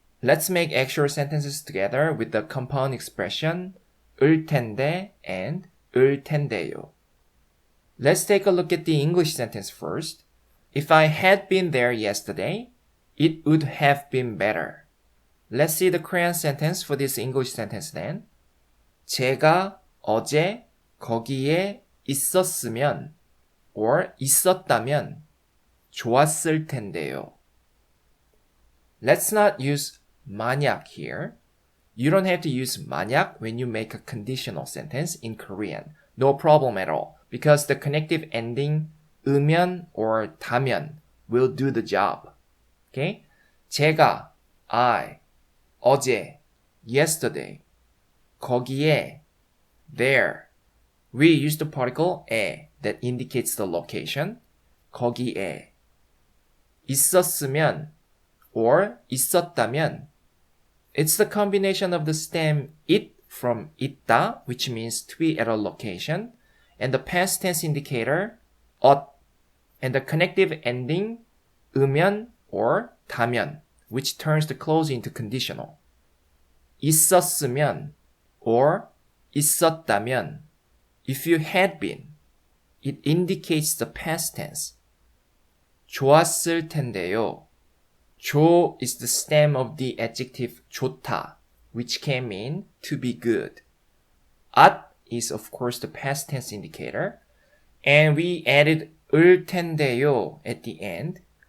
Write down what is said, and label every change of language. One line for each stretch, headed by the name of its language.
English: Let's make actual sentences together with the compound expression 을 텐데 and 을 텐데요. Let's take a look at the English sentence first. If I had been there yesterday, it would have been better. Let's see the Korean sentence for this English sentence then.
Korean: 제가 어제 거기에 있었으면 or 있었다면 좋았을 텐데요.
English: Let's not use 만약 here. You don't have to use 만약 when you make a conditional sentence in Korean. No problem at all. Because the connective ending 으면 or 다면 will do the job. Okay? 제가, I, 어제, yesterday, 거기에, there. We use the particle 에 that indicates the location.
Korean: 거기에. 있었으면 or 있었다면.
English: It's the combination of the stem it from 있다, which means to be at a location, and the past tense indicator 엇, and the connective ending 으면 or 다면, which turns the clause into conditional.
Korean: 있었으면 or 있었다면.
English: If you had been, it indicates the past tense.
Korean: 좋았을 텐데요.
English: 조 is the stem of the adjective 좋다, which can mean to be good. 앗 is of course the past tense indicator, and we added 을 텐데요 at the end.